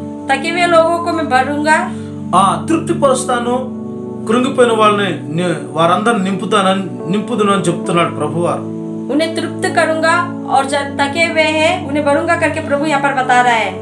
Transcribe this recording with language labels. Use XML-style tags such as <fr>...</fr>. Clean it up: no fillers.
<hi>थके हुए लोगों को मैं भरूंगा,</hi> <te>తృప్తి పరుస్తాను, కృంగిపోయిన వాళ్ళని వారందరిని నింపుదును అని చెప్తున్నాడు ప్రభువారు.</te> <hi>उन्हें तृप्त करूंगा और जो थके हुए हैं उन्हें भरूंगा करके प्रभु यहाँ पर बता रहा है.</hi>